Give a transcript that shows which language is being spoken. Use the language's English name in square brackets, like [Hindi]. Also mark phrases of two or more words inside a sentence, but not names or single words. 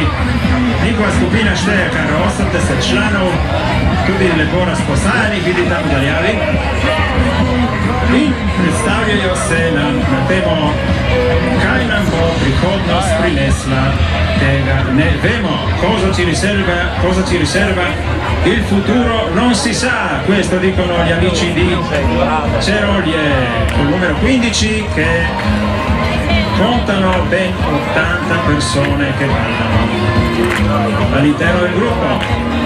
[Slovenian] Njihova skupina šteje kar 80 članov, tudi lepo razposajanih, vidite tam daljavi. In predstavljajo se nam na temo, kaj nam bo prihodnost prinesla, tega ne vemo. [Italian] Cosa ci riserva il futuro non si sa, questo dicono gli amici di Cerolie, col numero 15 che contano ben 80 persone che ballano all'interno del gruppo.